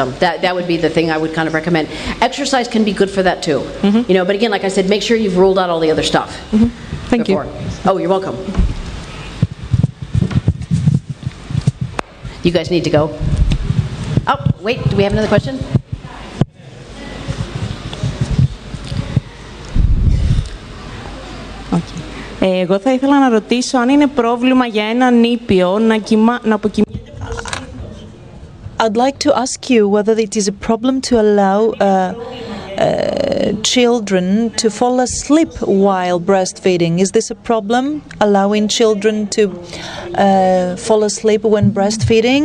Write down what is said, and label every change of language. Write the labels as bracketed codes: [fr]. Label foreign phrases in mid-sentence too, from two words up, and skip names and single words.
[en] That would be the thing I would kind of recommend. Exercise can be good for that too. But again, like I said, make sure you've ruled out all the other stuff. Thank you. Oh, you're welcome. You guys need to go. Oh, wait, do we have another question? [el] Εγώ θα ήθελα να ρωτήσω αν είναι πρόβλημα για ένα νήπιο να αποκοιμείται. [en] I'd like to ask you whether it is a problem to allow children to fall asleep while breastfeeding. Is this a problem, allowing children to fall asleep when breastfeeding?